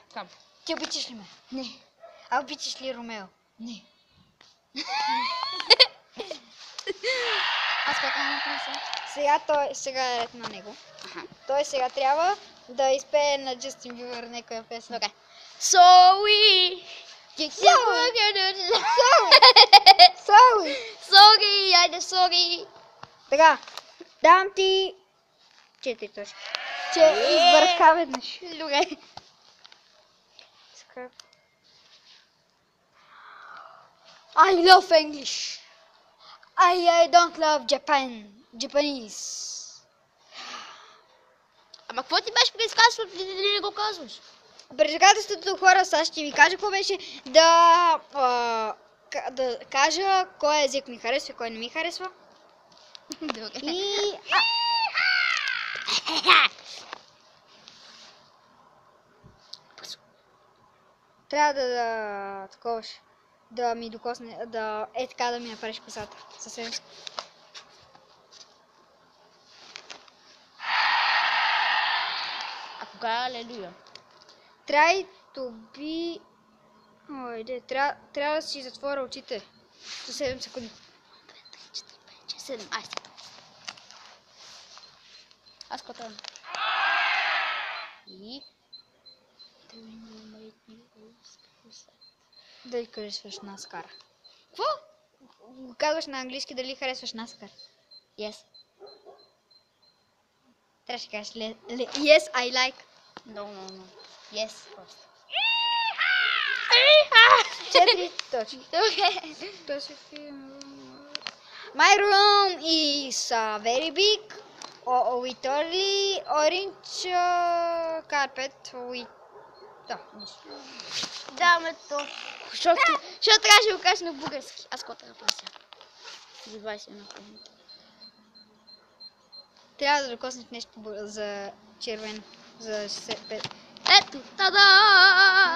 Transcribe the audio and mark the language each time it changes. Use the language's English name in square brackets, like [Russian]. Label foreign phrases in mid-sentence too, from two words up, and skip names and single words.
[Bulgarian] Там. Ти обичаш ли ме? Не. А обичаш ли Ромео? Не. Аз какво трябва да направя сега? Сега е ред на него. Аха. Той сега трябва да изпее на Джастин Бибър някоя песен. Добре. [English] Sorry! Sorry! Айде, sorry! [Bulgarian] Така, давам ти 4 точки. Избърка веднъж. Добре. [English] I love English. I don't love Japanese. [Bulgarian] Ама какво ти беше предизвикателството, ти не го казваш? Предизвикателството, хора, сега ще ви кажа какво беше. Да кажа кой език ми харесва и кой не ми харесва. Добре. И... Трябва да ми докосне, така да ми направиш косата. Съвсем. А кога е алелуя? [English] Try to be... [Bulgarian] трябва да си затворя очите. За 7 секунди. 2, 3, 4, 5, 6, 7, айде. Аз какво трябва? И... Дали харесваш NASCAR? Какво? Казваш на английски дали харесваш NASCAR. Yes. Трябваше да кажеш [English] yes, I like. [Bulgarian] No. Yes, просто. 4 точки. Добре. [English] My room is very big. With only orange carpet with... [Bulgarian] Да, Даме то. Защото трябваше да го кажеш на български. Аз какво трябва да правя сега? За 21 минути. трябва да докоснеш нещо за червено. За 65. Ето, тада!